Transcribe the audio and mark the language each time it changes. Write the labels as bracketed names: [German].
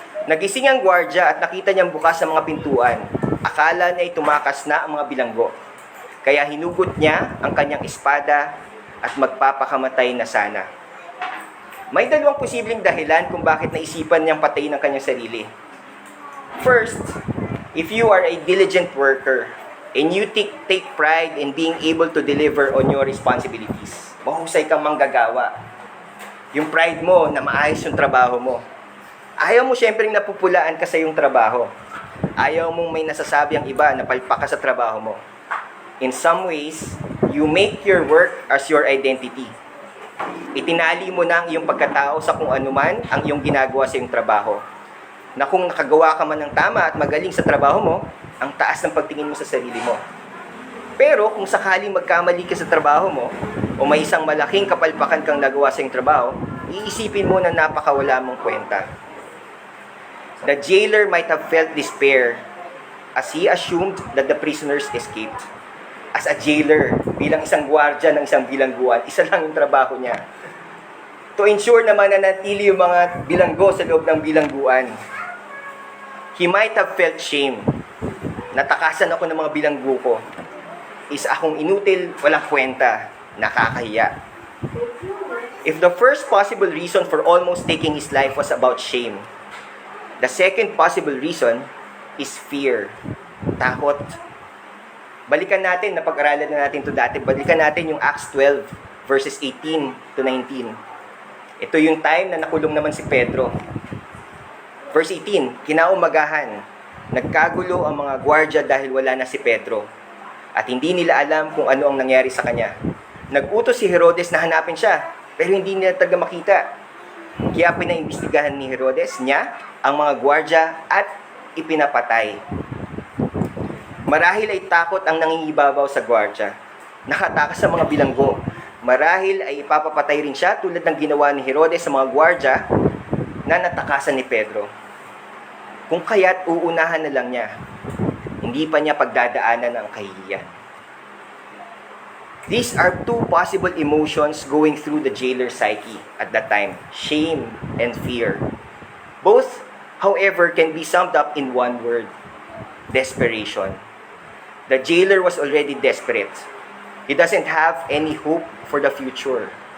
[Filipino] Nagising ang gwardya at nakita niyang bukas ang mga pintuan. Akala niya ay tumakas na ang mga bilanggo. Kaya hinugot niya ang kanyang espada at magpapakamatay na sana. May dalawang posibleng dahilan kung bakit naisipan niyang patayin ang kanyang sarili. [English] First, if you are a diligent worker and you take pride in being able to deliver on your responsibilities, [Filipino] mahusay kang manggagawa. Yung pride mo na maayos yung trabaho mo. Ayaw mo syempre napupulaan ka sa iyong trabaho. Ayaw mong may nasasabi ang iba na palpak ka sa trabaho mo. [English] In some ways, you make your work as your identity. [Filipino] Itinali mo na ang iyong pagkatao sa kung anuman ang iyong ginagawa sa iyong trabaho. Na kung nakagawa ka man ng tama at magaling sa trabaho mo, ang taas ng pagtingin mo sa sarili mo. Pero kung sakaling magkamali ka sa trabaho mo, o may isang malaking kapalpakan kang nagawa sa iyong trabaho, iisipin mo na napakawala mong kwenta. [English] The jailer might have felt despair as he assumed that the prisoners escaped. As a jailer, [Filipino] bilang isang gwardya ng isang bilangguan, isa lang yung trabaho niya. [English] To ensure [Filipino] na mananatili yung mga bilanggo sa loob ng bilangguan. [English] He might have felt shame. [Filipino] Natakasan ako ng mga bilanggo ko. Is akong inutil, walang kwenta, nakakahiya. [English] If the first possible reason for almost taking his life was about shame, the second possible reason is fear, takot. [Filipino] Balikan natin, napag-aralan na natin ito dati, balikan natin yung Acts 12, verses 18 to 19. Ito yung time na nakulong naman si Pedro. Verse 18, kinaumagahan, nagkagulo ang mga gwardya dahil wala na si Pedro. At hindi nila alam kung ano ang nangyari sa kanya. Nag-utos si Herodes na hanapin siya, pero hindi nila talaga makita. Kaya pinaimbestigahan ni Herodes niya ang mga gwardya at ipinapatay. Marahil ay takot ang nangingibabaw sa gwardya. Nakatakas sa mga bilanggo. Marahil ay ipapapatay rin siya tulad ng ginawa ni Herodes sa mga gwardya na natakasan ni Pedro. Kung kaya't uunahan na lang niya, hindi pa niya pagdadaanan ang kahihiyan. [English] These are two possible emotions going through the jailer's psyche at that time, shame and fear. Both, however, can be summed up in one word, desperation. The jailer was already desperate. He doesn't have any hope for the future.